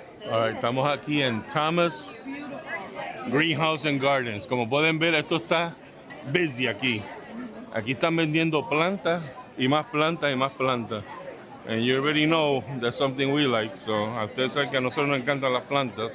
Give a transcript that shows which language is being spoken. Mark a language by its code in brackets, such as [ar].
[es] All right, estamos aquí en Thomas Greenhouse and Gardens. Como pueden ver, esto está busy aquí. Aquí están vendiendo plantas y más plantas y más plantas. [en] And you already know that's something we like. [es] So, a ustedes saben que a nosotros nos encantan las plantas.